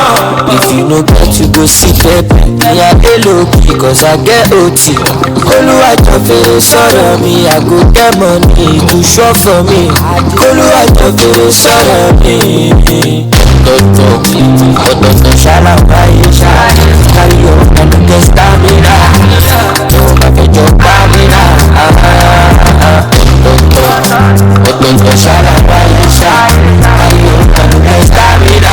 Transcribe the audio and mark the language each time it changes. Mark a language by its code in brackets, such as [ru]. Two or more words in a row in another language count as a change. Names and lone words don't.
[pcm] If you no get you go see pepper. Me I dey low key cause I get OT. [yo] Olúwàjọ fèrè sọ̀rọ̀ mi, [pcm] I go get money to shop for me. [yo] Olúwàjọ fèrè sọ̀rọ̀ mi. Ọ̀tọ̀ọ̀tọ̀ ṣàlàyé ṣáà [pcm] carry on and no get stamina. [yo] Tó o bá fẹ́ jọ pa mí náà. Ọ̀tọ̀ọ̀tọ̀ ṣàlàyé ṣáà [pcm] carry on and no get stamina.